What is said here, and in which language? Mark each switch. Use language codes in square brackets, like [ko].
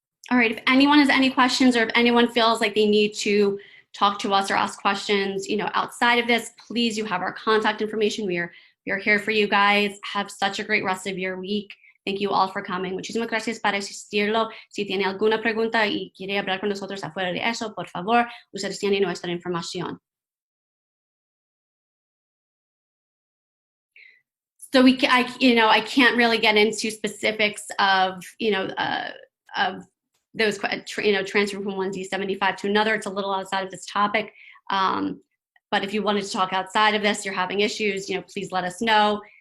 [en] All right, if anyone has any questions or if anyone feels like they need to talk to us or ask questions, outside of this, please, you have our contact information. We are here for you guys. Have such a great rest of your week. Thank you all for coming. [es] Muchísimas gracias por asistirlo. Si tiene alguna pregunta y quiere hablar con nosotros afuera de eso, por favor, ustedes tienen nuestra información. [en] So I can't really get into specifics of, of those, transfer from one D75 to another. It's a little outside of this topic. But if you wanted to talk outside of this, you're having issues, please let us know.